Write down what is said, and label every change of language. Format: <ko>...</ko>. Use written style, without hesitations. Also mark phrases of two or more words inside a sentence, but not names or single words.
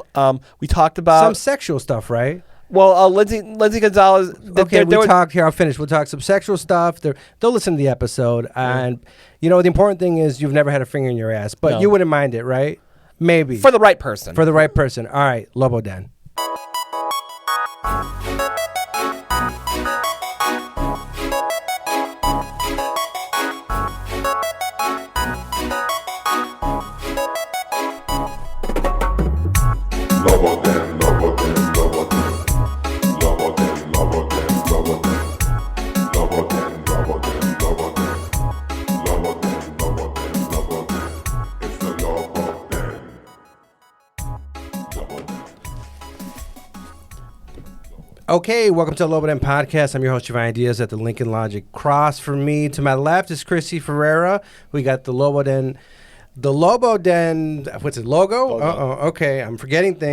<en>We talked about some sexual stuff, right? Well, Lindsay Gonzalez. Okay, we talked here. I'll finish. We'll talk some sexual stuff. They'll listen to the episode, and the important thing is you've never had a finger in your ass, but you wouldn't mind it, right? Maybe for the right person. For the right person. All right, Lobo Den. Lobo Den, Lobo Den, Lobo Den. Lobo Den, Lobo Den, Lobo Den. Lobo Den, Lobo Den, Lobo Den. Lobo Den, Lobo Den, Lobo Den. It's the Lobo Den. Lobo Den. Okay, welcome to the Lobo Den Podcast. I'm your host, Giovanni Diaz at the Lincoln Logic Cross. For me, to my left is Chrissy Ferreira. We got the Lobo Den. The Lobo Den, what's it, logo? Okay, I'm forgetting things.</en>